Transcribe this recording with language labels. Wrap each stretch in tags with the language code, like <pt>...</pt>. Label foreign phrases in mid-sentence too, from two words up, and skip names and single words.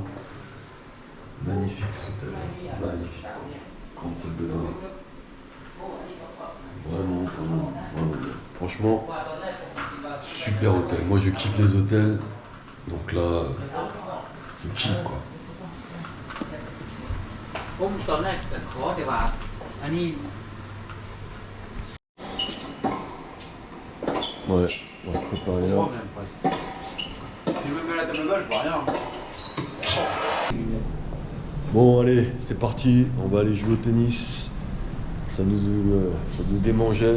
<fr>Magnifique ce hôtel. Magnifique. Grande salle de bain. Vraiment bien. Franchement, super hôtel. Moi, je kiffe les hôtels. Donc là, je kiffe, quoi.</fr> <th>ผมตอนแรกจะขอแต่ว่าอันนี้</th> <fr>Ouais, on va se préparer là. Tu veux me la table gauche, je vois rien. Bon, allez, c'est parti. On va aller jouer au tennis. Ça nous démangeait.</fr>